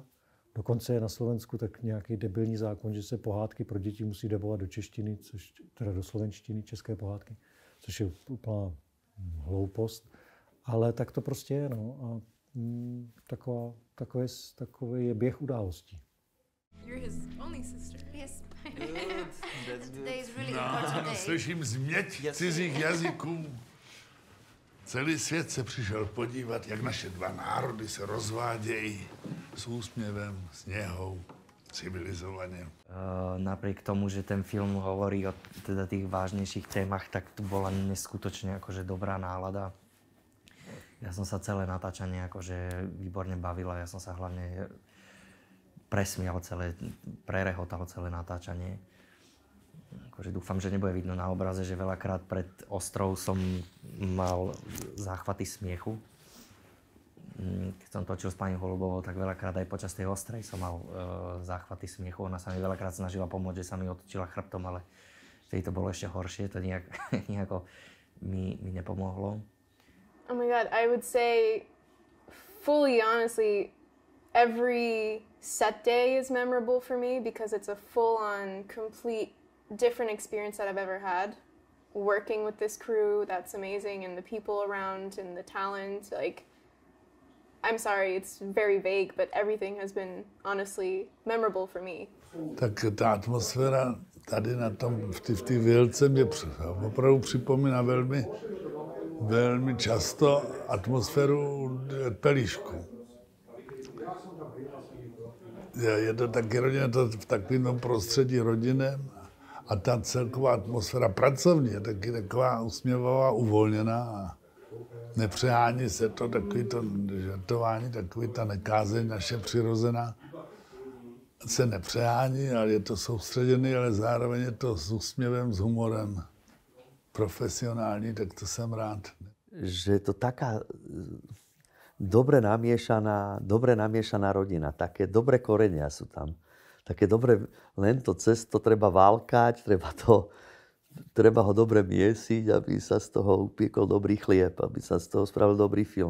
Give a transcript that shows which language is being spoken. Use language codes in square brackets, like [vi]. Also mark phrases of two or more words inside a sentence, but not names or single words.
[cs] Dokonce je na Slovensku tak nějaký debilní zákon, že se pohádky pro děti musí dabovat do češtiny, teda do slovenštiny, české pohádky, což je úplná hloupost. Ale tak to prostě je, no. A takový je běh událostí. [en] You're his only sister. Yes. Today is really important day. [cs] Slyším změť cizích jazyků. Celý svět se přišel podívat, jak naše dva národy se rozvádějí s úsměvem, s něhou, civilizovaně. [sk] Napriek tomu, že ten film hovorí o teda tých vážnejších témach, tak tu bola neskutočne akože dobrá nálada. Ja som sa celé natáčanie akože výborne bavila, ja som sa hlavne presmial prerehotal celé natáčanie. Akože dúfam, že nebude vidno na obraze, že veľakrát pred ostrou som mal záchvaty smiechu. Keď som točil s pani Holubovou, tak veľakrát aj počas tej ostrej som mal záchvaty smiechu. Ona sa mi veľakrát snažila pomôcť, že sa mi otočila chrbtom, ale vtedy to bolo ešte horšie. To nejako mi nepomohlo. [en] Oh my God, I would say fully honestly, every set day is memorable for me because it's a full-on, complete, different experience that I've ever had. Working with this crew, that's amazing, and the people around and the talent, like, I'm sorry, it's very vague, but everything has been honestly memorable for me. [cs] Tak ta atmosféra tady na tom, v té vilce mě opravdu připomíná velmi často atmosféru Pelíšku. Je to taky rodina, to v takovém prostředí rodinem a ta celková atmosféra pracovní je taky taková usměvavá, uvolněná a nepřehání se to, takový to žartování, takový ta nekázeň naše přirozená se nepřehání, ale je to soustředěný, ale zároveň je to s úsměvem, s humorem profesionální, tak to jsem rád. [sk] Že je to taká dobre namiešaná rodina, také dobré korenia sú tam. Také dobre, len to cesto treba válkať, treba ho dobre miesiť, aby sa z toho upiekol dobrý chlieb, aby sa z toho spravil dobrý film.